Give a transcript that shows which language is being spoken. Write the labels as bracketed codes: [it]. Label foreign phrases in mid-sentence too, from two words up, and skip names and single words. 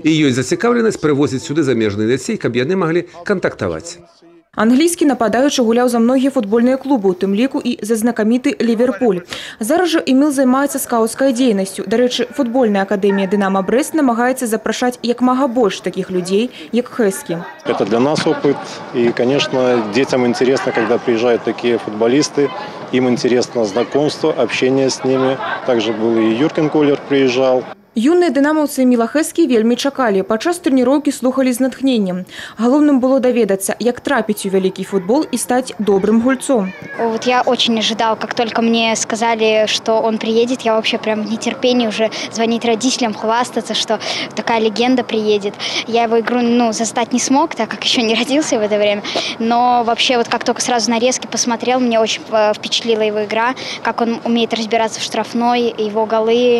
[be] І ёсць зацікаўленасць прывозіць сюды замежных дзяцей, каб яны маглі кантактаваць. Англійскі нападаючы гуляў за многія футбольныя клубы, у тым ліку і за знакаміты Ліверпуль. Зараз жа Эміл займаецца скаўцкай дзейнасцю. Дарэчы, футбольная акадэмія «Динамо Брест» намагаецца запрашаць як мага больш [ru] таких людей, [be] як Хэскі. [ru] Это для нас опыт. И, конечно, детям интересно, когда приезжают такие футболисты. Им интересно знакомство, общение с ними. Также был и Юрген Колер приезжал. [be] Юныя дынамаўцы Эміла Хэскі вельмі чакалі. Падчас трэніроўкі слухалі з натхненнем. Галоўным было даведацца, як трапіць у вялікі футбол [ru] и стать [be] добрым гульцом. [ru] Вот я очень ожидал, как только мне сказали, что он приедет, я вообще прям в нетерпении уже звонить родителям, хвастаться, что такая легенда приедет. Я его игру застать не смог, так как еще не родился в это время. Но вообще вот как только сразу нарезки посмотрел, мне очень впечатлила его игра, как он умеет разбираться в штрафной, его голы.